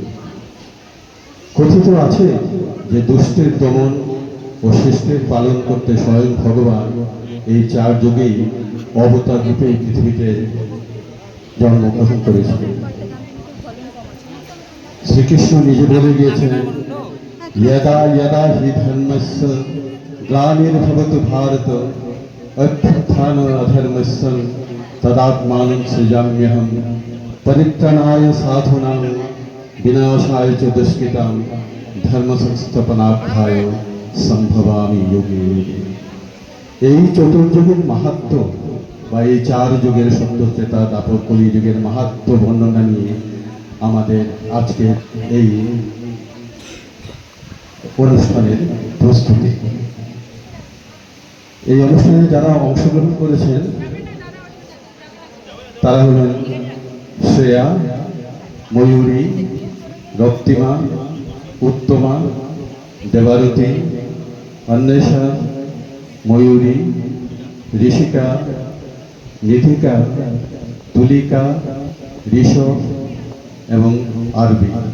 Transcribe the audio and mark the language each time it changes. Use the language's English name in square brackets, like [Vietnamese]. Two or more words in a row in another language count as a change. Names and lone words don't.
[Bangla] কথিত আছে যে দুষ্টের দমন ও শিষ্টের পালন করতে স্বয়ং ভগবান এই চার যুগেই অবতার রূপে পৃথিবীতে জন্মগ্রহণ করেছিলেন। শ্রীকৃষ্ণ নিজে বলে গিয়েছেন, [Sanskrit] यदा यदा हि धर्मस्य ग्लानिर्भवति भारत अभ्युत्थान अधर्मस्य तदात्मानं सृजाम्यहं परित्राणाय साधूनां विनाशाय च दुष्कृतां धर्म संस्थापनार्थाय संभवामि युगे युगे। [Bangla] এই চতুর্যুগের মাহাত্ম্য বা এই চার যুগের সত্য, ত্রেতা, দ্বাপর, কলি যুগের মাহাত্ম্য বর্ণনা নিয়ে আমাদের আজকে এই অনুষ্ঠানের প্রস্তুতি। এই অনুষ্ঠানে যারা অংশগ্রহণ করেছেন তারা হলেন শ্রেয়া, ময়ূরী, রক্তিমা, উত্তমা, দেবারতী, অন্বেষা, ময়ূরী, ঋষিকা, নিধিকা, তুলিকা, ঋষভ এবং আরবি।